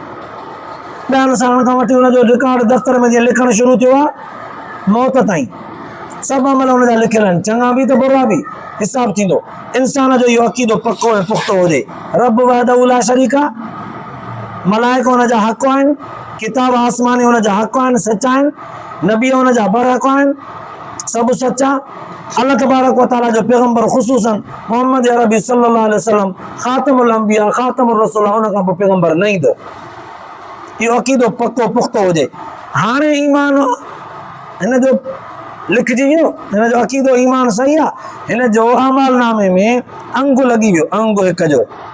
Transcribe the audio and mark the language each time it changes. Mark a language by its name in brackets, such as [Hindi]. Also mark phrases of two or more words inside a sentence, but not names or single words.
[Sindhi] 10 सालनि खां वठी हुनजो रिकॉर्ड दफ़्तर में जीअं लिखणु शुरू थियो आहे मौत ताईं सभु अमल हुनजा लिखियल आहिनि, चङा बि त बुरा बि, हिसाब थींदो। इंसान जो इहो अक़ीदो पको ऐं पुख़्तो हुजे, रब [Arabic] وحده لا شريك [Sindhi] आहे, मलाइका हुनजा हक़ आहिनि, किताब आसमानी हुनजा हक़ आहिनि, सचा आहिनि, नबी हुनजा बरहक़ आहिनि, सभु सचा। [Arabic] الله تبارك وتعالى [Sindhi] जो पैगंबर ख़ुसूसन मोहम्मद अरबी [Arabic] صلى الله عليه وسلم خاتم الأنبياء خاتم الرسل, [Sindhi] हुन खां पोइ पैगंबर न ईंदो। इहो अक़ीदो पको पुख़्तो हुजे। हाणे ईमान हिन जो लिखिजी वियो, हिन जो अक़ीदो ईमान सही आहे, हिन जो अमल नामे में अंगु लॻी वियो, अंगु हिक जो।